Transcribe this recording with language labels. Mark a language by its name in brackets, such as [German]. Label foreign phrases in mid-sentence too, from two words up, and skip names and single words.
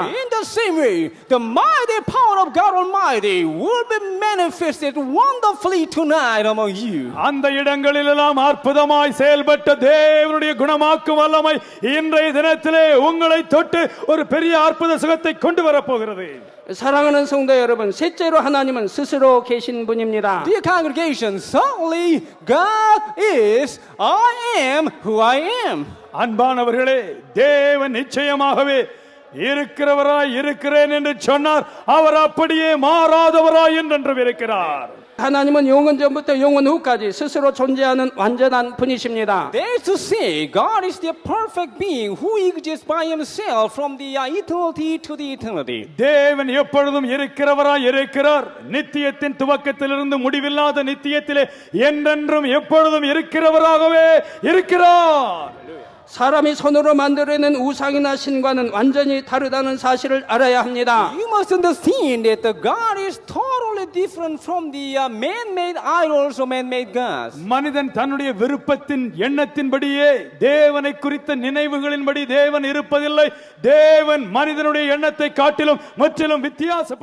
[English] In the same way, the mighty power of God Almighty will be manifested wonderfully tonight among you. [Tamil] அந்த இடங்களிலெல்லாம் அற்புதமாய் செயல்பட்ட தேவனுடைய குணமாக்கும் வல்லமை இன்றைய தினத்திலே உங்களை தொட்டு ஒரு பெரிய அற்புத சுகத்தை கொண்டு வரப்போகிறது. [Korean] 사랑하는 성도 여러분, 셋째로 하나님은 스스로 계신 분입니다. [English] Dear congregation, certainly God is, I am who I am. [Tamil] அன்பானவர்களே, தேவன் நிச்சயமாகவே இருக்கிறவராய் இருக்கிறேன் என்று சொன்னார். அவர் அப்படியே மாறாதவராய் என்றென்றும் இருக்கிறார். [Korean] 하나님은 영원 전부터 영원 후까지 스스로 존재하는 완전한 분이십니다. [English] That is to say, God is the perfect being who exists by himself from the eternity to the eternity. [Tamil] தேவன் எப்பொழுதும் இருக்கிறவராய் இருக்கிறார். நித்தியத்தின் துவக்கத்திலிருந்து முடிவில்லாத நித்தியத்திலே என்றென்றும் எப்பொழுதும் இருக்கிறவராகவே இருக்கிறார். [Korean] 사람이 손으로 만들어낸 우상이나 신과는 완전히 다르다는 사실을 알아야 합니다. [English] You must understand that the God is totally different from the man-made idols or man-made gods. [Tamil] மனிதன் தன்னுடைய விருப்பத்தின் எண்ணத்தின்படியே தேவனை குறித்த நினைவுகளின்படி தேவன் இருப்பதில்லை. தேவன் மனிதனுடைய எண்ணத்தை காட்டிலும் முற்றிலும் வித்தியாசப்பட்ட